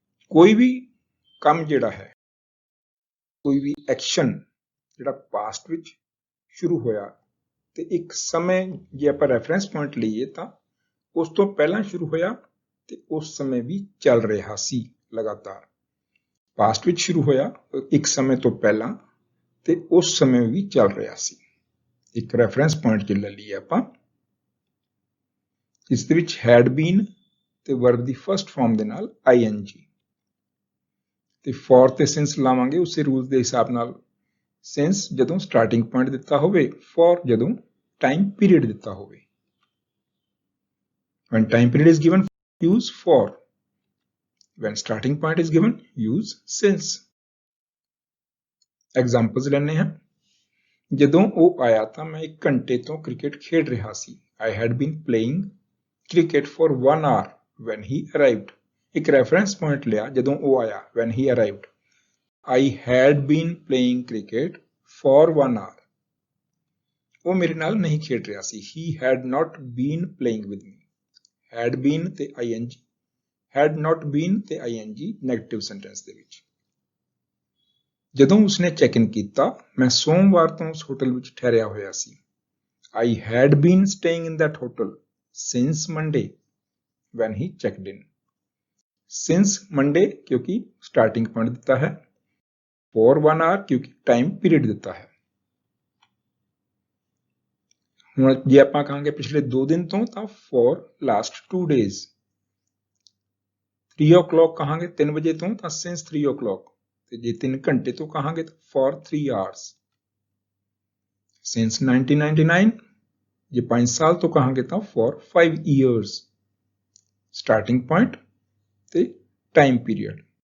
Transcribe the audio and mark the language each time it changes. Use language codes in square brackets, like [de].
[pa] ਕੋਈ ਵੀ ਕੰਮ ਜਿਹੜਾ ਹੈ, ਕੋਈ ਵੀ ਐਕਸ਼ਨ ਜਿਹੜਾ ਪਾਸਟ ਵਿੱਚ ਸ਼ੁਰੂ ਹੋਇਆ ਤੇ ਇੱਕ ਸਮੇਂ ਜੇ ਆਪਾਂ ਰੈਫਰੈਂਸ ਪੁਆਇੰਟ ਲਈਏ ਤਾਂ ਉਸ ਤੋਂ ਪਹਿਲਾਂ ਸ਼ੁਰੂ ਹੋਇਆ ਤੇ ਉਸ ਸਮੇਂ ਵੀ ਚੱਲ ਰਿਹਾ ਸੀ ਲਗਾਤਾਰ। ਪਾਸਟ ਵਿੱਚ ਸ਼ੁਰੂ ਹੋਇਆ ਇੱਕ ਸਮੇਂ ਤੋਂ ਪਹਿਲਾਂ ਤੇ ਉਸ ਸਮੇਂ ਵੀ ਚੱਲ ਰਿਹਾ ਸੀ। ਇੱਕ ਰੈਫਰੈਂਸ ਪੁਆਇੰਟ ਜੇ ਲੈ ਲਈਏ ਆਪਾਂ, ਇਸ ਦੇ ਵਿੱਚ had been ਤੇ ਵਰਬ ਦੀ ਫਰਸਟ ਫਾਰਮ ਦੇ ਨਾਲ ing ਤੇ for ਤੇ since ਲਾਵਾਂਗੇ ਉਸੇ ਰੂਲ ਦੇ ਹਿਸਾਬ ਨਾਲ। since ਜਦੋਂ ਸਟਾਰਟਿੰਗ ਪੁਆਇੰਟ ਦਿੱਤਾ ਹੋਵੇ, for ਜਦੋਂ ਟਾਈਮ ਪੀਰੀਅਡ ਦਿੱਤਾ ਹੋਵੇ। [en] When time period is given, use for। When starting point is given, use since। [pa] Examples ਲੈਣੇ ਹਾਂ। ਜਦੋਂ ਉਹ ਆਇਆ ਤਾਂ ਮੈਂ 1 ਘੰਟੇ ਤੋਂ ਕ੍ਰਿਕਟ ਖੇਡ ਰਿਹਾ ਸੀ। [en] I had been playing cricket for 1 hour when he arrived। [pa] ਇੱਕ ਰੈਫਰੈਂਸ ਪੁਆਇੰਟ ਲਿਆ ਜਦੋਂ ਉਹ ਆਇਆ, [en] when he arrived। I had been playing cricket for 1 hour। [pa] ਉਹ ਮੇਰੇ ਨਾਲ ਨਹੀਂ ਖੇਡ ਰਿਹਾ ਸੀ। [en] He had not been playing with me। [pa] had been ਤੇ ing, had not been ਤੇ ing ਨੈਗੇਟਿਵ ਸੈਂਟੈਂਸ ਦੇ ਵਿੱਚ। ਜਦੋਂ ਉਸਨੇ ਚੈੱਕ ਇਨ ਕੀਤਾ, ਮੈਂ ਸੋਮਵਾਰ ਤੋਂ ਉਸ ਹੋਟਲ ਵਿੱਚ ਠਹਿਰਿਆ ਹੋਇਆ ਸੀ। [en] I had been staying in that hotel since Monday when he checked in। [pa] since Monday ਕਿਉਂਕਿ ਸਟਾਰਟਿੰਗ ਪੁਆਇੰਟ ਦਿੱਤਾ ਹੈ, for 1 hour ਕਿਉਂਕਿ ਟਾਈਮ ਪੀਰੀਅਡ ਦਿੱਤਾ ਹੈ। ਹੁਣ ਜੇ ਆਪਾਂ ਕਹਾਂਗੇ ਪਿਛਲੇ 2 ਦਿਨ ਤੋਂ ਤਾਂ for last 2 days 3 o'clock ਕਹਾਂਗੇ 3 ਵਜੇ ਤੋਂ ਤਾਂ since 3 o'clock ਤੇ ਜੇ 3 ਘੰਟੇ ਤੋਂ ਕਹਾਂਗੇ ਤਾਂ for 3 hours since 1999 ਜੇ 5 ਸਾਲ ਤੋਂ ਕਹਾਂਗੇ ਤਾਂ for 5 years starting point ਤੇ time period